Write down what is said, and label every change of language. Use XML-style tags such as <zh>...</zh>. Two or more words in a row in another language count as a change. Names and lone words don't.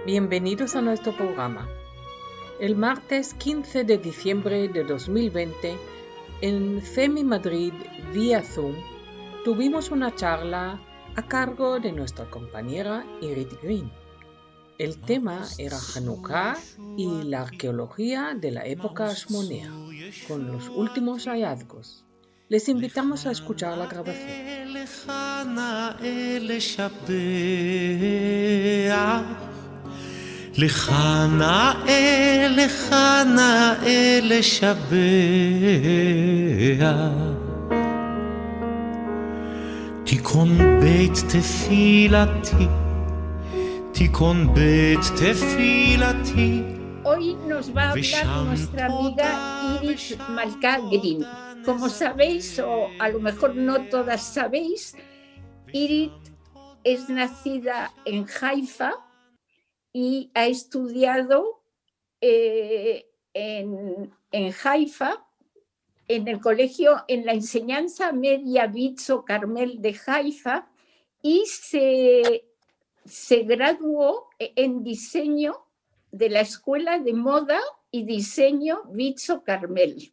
<es>Bienvenidos a nuestro programa. El martes 15 de diciembre de 2020, en FEMI Madrid vía Zoom, tuvimos una charla a cargo de nuestra compañera Irit Green. El tema era Hanukkah y la arqueología de la época ashmonea, con los últimos hallazgos. Les invitamos a escuchar la grabación.</es> <he>לך נאה לשבח תיקון בית תפילתי תיקון בית תפילתי.</he> <es>Hoy nos va a hablar nuestra amiga Irit Malka Green. Como sabéis, o a lo mejor no todas sabéis, Irit es nacida en Haifa y ha estudiado en Haifa, en el colegio, en la enseñanza media Vitzo Carmel de Haifa, y se graduó en diseño de la Escuela de Moda y Diseño Vitzo Carmel.</es>